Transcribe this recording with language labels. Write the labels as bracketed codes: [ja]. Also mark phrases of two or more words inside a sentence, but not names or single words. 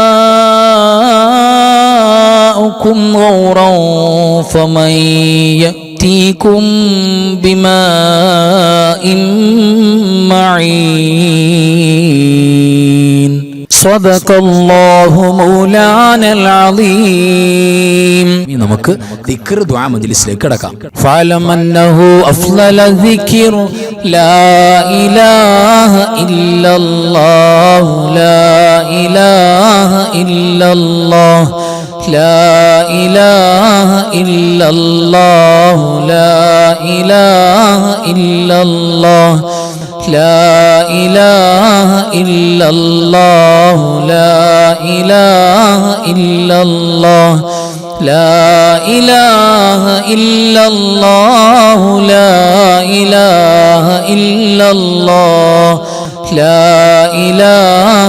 [ar] ماؤكم غورا فمن يأتيكم بماء معين صدق الله مولانا العظيم [ml] നമുക്ക് ദിക്ർ ദുആ മജ്ലിസിലേക്ക് കടക്കാം [ar] فاعلم أنه أفضل الذكر لا إله إلا الله لا إله إلا الله لا إله إلا الله لا إله إلا الله لا إله إلا الله لا إله إلا الله لا إله إلا الله لا إله إلا الله لا إله